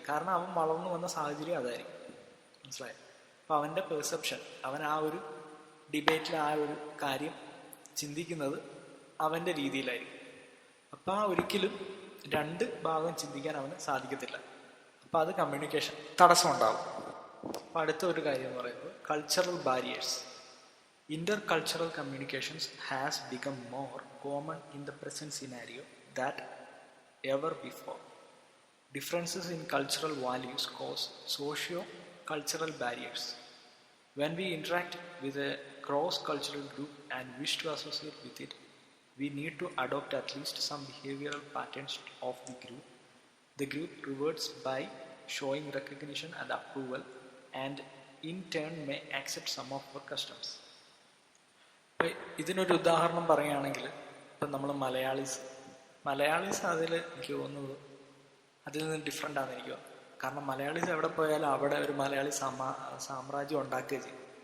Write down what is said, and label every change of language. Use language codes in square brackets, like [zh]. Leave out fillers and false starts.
[ml] കാരണം അവൻ വളർന്നു വന്ന സാഹചര്യം അതായിരിക്കും. മനസ്സിലായോ? അപ്പം അവൻ്റെ പെർസെപ്ഷൻ, അവൻ ആ ഒരു ഡിബേറ്റിൽ ആ ഒരു കാര്യം ചിന്തിക്കുന്നത് അവൻ്റെ രീതിയിലായിരിക്കും. അപ്പം ഒരിക്കലും രണ്ട് ഭാഗം ചിന്തിക്കാൻ അവന് സാധിക്കത്തില്ല. അപ്പം അത് കമ്മ്യൂണിക്കേഷൻ തടസ്സം ഉണ്ടാവും. അപ്പം അടുത്ത ഒരു കാര്യം എന്ന് പറയുന്നത് cultural barriers. [en] Intercultural communications has become more common in the present scenario than ever before. Differences in cultural values cause socio-cultural barriers. When we interact with a cross-cultural group and wish to associate with it, we need to adopt at least some behavioral patterns of the group. The group rewards by showing recognition and approval, and in turn may accept some of our customs. [ml] ഇതിനൊരു ഉദാഹരണം പറയുകയാണെങ്കിൽ, ഇപ്പം നമ്മൾ മലയാളീസ് അതിൽ എനിക്ക് തോന്നുന്നത് അതിൽ നിന്ന് ഡിഫറെൻ്റ് ആണെന്ന് എനിക്ക് തോന്നുന്നു. കാരണം മലയാളീസ് എവിടെ പോയാലും അവിടെ ഒരു മലയാളി സാമ്രാജ്യം ഉണ്ടാക്കുകയും ചെയ്യും.